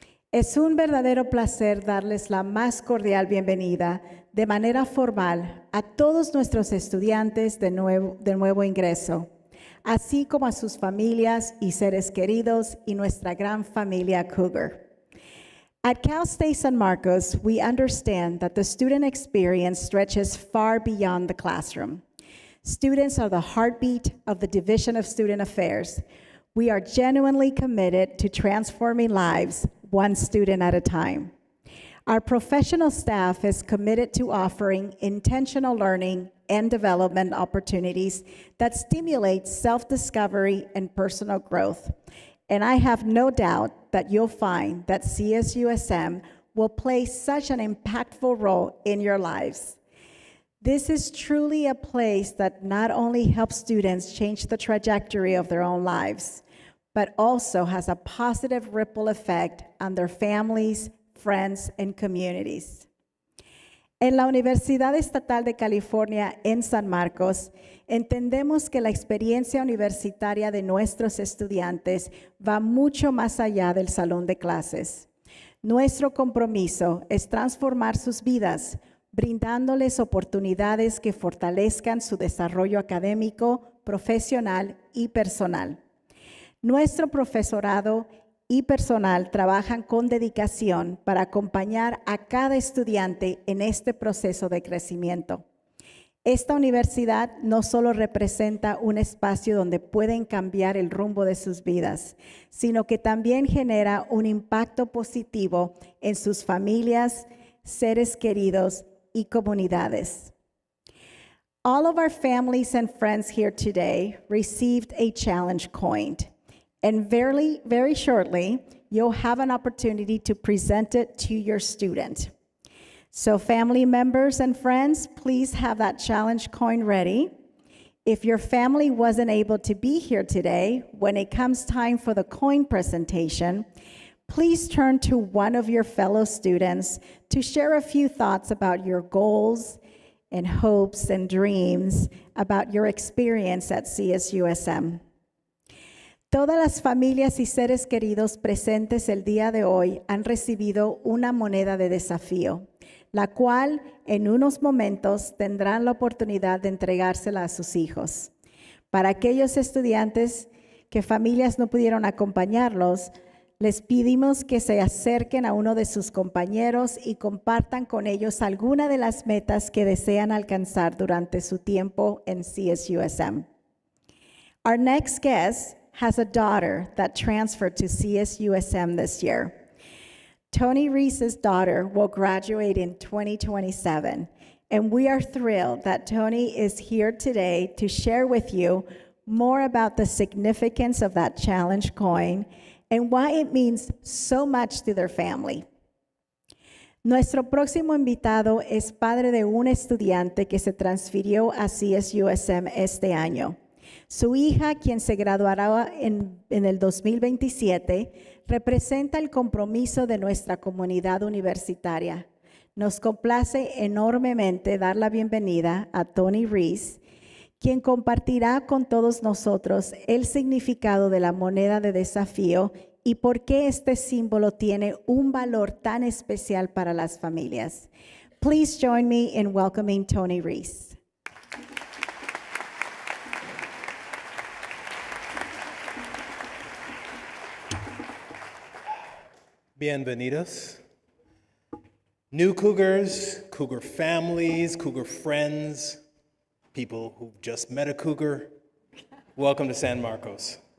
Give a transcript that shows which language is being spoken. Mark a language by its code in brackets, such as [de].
[es] Es un verdadero placer darles la más cordial bienvenida de manera formal a todos nuestros estudiantes de nuevo ingreso, así como a sus familias y seres queridos y nuestra gran familia Cougar. [en] At Cal State San Marcos, we understand that the student experience stretches far beyond the classroom. Students are the heartbeat of the Division of Student Affairs. We are genuinely committed to transforming lives one student at a time. Our professional staff is committed to offering intentional learning and development opportunities that stimulate self-discovery and personal growth. And I have no doubt that you'll find that CSUSM will play such an impactful role in your lives. This is truly a place that not only helps students change the trajectory of their own lives, but also has a positive ripple effect on their families, friends, and communities. [es] En la Universidad Estatal de California en San Marcos, entendemos que la experiencia universitaria de nuestros estudiantes va mucho más allá del salón de clases. Nuestro compromiso es transformar sus vidas, brindándoles oportunidades que fortalezcan su desarrollo académico, profesional y personal. Nuestro profesorado y personal trabajan con dedicación para acompañar a cada estudiante en este proceso de crecimiento. Esta universidad no solo representa un espacio donde pueden cambiar el rumbo de sus vidas, sino que también genera un impacto positivo en sus familias, seres queridos y comunidades. [en] All of our families and friends here today received a challenge coined. And very shortly, you'll have an opportunity to present it to your student. So family members and friends, please have that challenge coin ready. If your family wasn't able to be here today, when it comes time for the coin presentation, please turn to one of your fellow students to share a few thoughts about your goals and hopes and dreams about your experience at CSUSM. [es] Todas las familias y seres queridos presentes el día de hoy han recibido una moneda de desafío, la cual en unos momentos tendrán la oportunidad de entregársela a sus hijos. Para aquellos estudiantes que familias no pudieron acompañarlos, les pedimos que se acerquen a uno de sus compañeros y compartan con ellos alguna de las metas que desean alcanzar durante su tiempo en CSUSM. [en] Our next guest has a daughter that transferred to CSUSM this year. Tony Reese's daughter will graduate in 2027, and we are thrilled that Tony is here today to share with you more about the significance of that challenge coin and why it means so much to their family. [es] Nuestro próximo invitado es padre de un estudiante que se transfirió a CSUSM este año. Su hija, quien se graduará en el 2027, representa el compromiso de nuestra comunidad universitaria. Nos complace enormemente dar la bienvenida a Tony Reese, quien compartirá con todos nosotros el significado de la moneda de desafío y por qué este símbolo tiene un valor tan especial para las familias. [en] Please join me in welcoming Tony Reese. [es] Bienvenidos. [en] New Cougars, Cougar families, Cougar friends, people who've just met a Cougar, welcome to San Marcos.